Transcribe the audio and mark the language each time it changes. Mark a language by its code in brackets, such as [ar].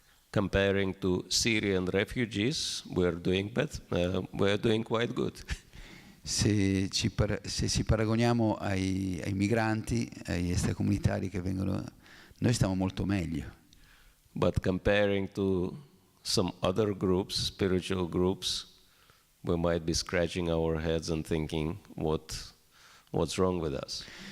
[en] Comparing to Syrian refugees, we are doing quite good. [it] Se si paragoniamo ai migranti, agli extracomunitari che vengono, noi stiamo molto meglio. [en] But comparing to some other groups, spiritual groups, we might be scratching our heads and thinking, what's wrong with us?